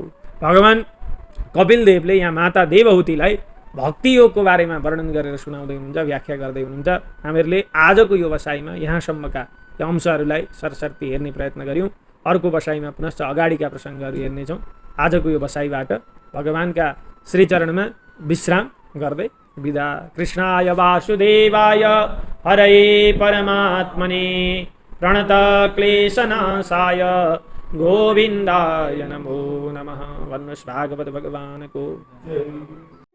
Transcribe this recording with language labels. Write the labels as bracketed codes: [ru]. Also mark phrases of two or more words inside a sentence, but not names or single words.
[ne] भगवान कपिल देवले यहाँ माता देवहूतिलाई भक्ति योगको बारेमा वर्णन गरेर सुनाउँदै हुनुहुन्छ, व्याख्या गर्दै हुनुहुन्छ। हामीहरूले आजको यो बसाइमा यहाँसम्मका अंशहरूलाई सरसर्ती हेर्ने प्रयत्न गऱ्यौँ। अर्को बसाइमा पुनश्च अगाडिका प्रसङ्गहरू हेर्नेछौँ। आजको यो बसाइबाट भगवानका श्रीचरणमा विश्राम गर्दै बिदा। [sa] कृष्णाय वासुदेवाय हरये परमात्मने प्रणत क्लेशनाशाय गोविन्दाय नमो नमः। [ne] भन्नुहोस् भागवत भगवानको।